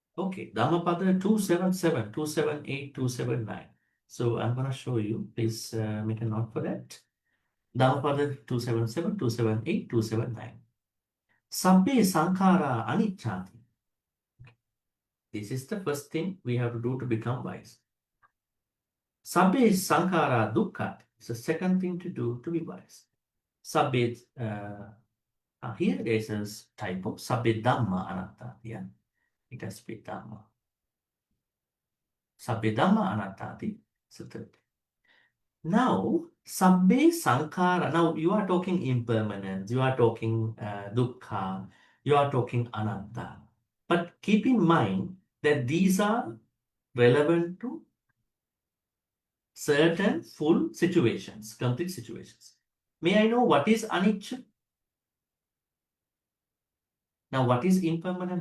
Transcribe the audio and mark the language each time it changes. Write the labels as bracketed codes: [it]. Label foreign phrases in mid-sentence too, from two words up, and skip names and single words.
[en] Okay, Dhammapada 277, 278, 279. So I'm going to show you. Please make a note for that. Dhammapada 277, 278, 279. [pi] Sabbe sankhara anicchati. [en] This is the first thing we have to do to become wise. [pi] Sabbe sankhara dukkhati. [en] It's the second thing to do to be wise. Sabbe, here there is a typo. [pi] Sabbe dhamma anatta. [en] Yeah, it has to be dhamma. [pi] Sabbe dhamma anattati. [en] So third. Now, [pi] sabbe sankhara. [en] Now you are talking impermanence. You are talking dukkha. You are talking anatta. But keep in mind that these are relevant to certain full situations, complete situations. May I know what is anicca? Now, what is impermanent?